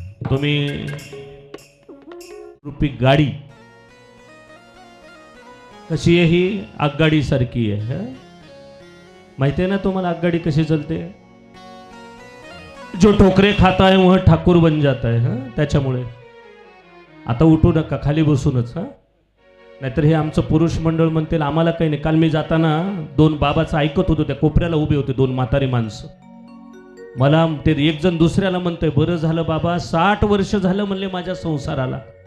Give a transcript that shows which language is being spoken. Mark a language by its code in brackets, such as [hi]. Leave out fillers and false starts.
[mr] तुम्ही रूपी गाडी कशी आहे? ही आगगाडी सारखी आहे. माहिती आहे ना तुम्हाला आगगाडी कशी चालते? [hi] जो ठोकरे खाता है वह ठाकूर बन जाता है. [mr] त्याच्यामुळे आता उठू नका, खाली बसूनच. नाहीतर हे आमचं पुरुष मंडळ म्हणतील आम्हाला काही नाही. काल मी जाताना दोन बाबाचं ऐकत होतो, त्या कोपऱ्याला उभे होते दोन म्हातारी माणसं. मला ते एक जण दुसऱ्याला म्हणतोय, बरं झालं बाबा 60 वर्ष झालं म्हणले माझ्या संसाराला.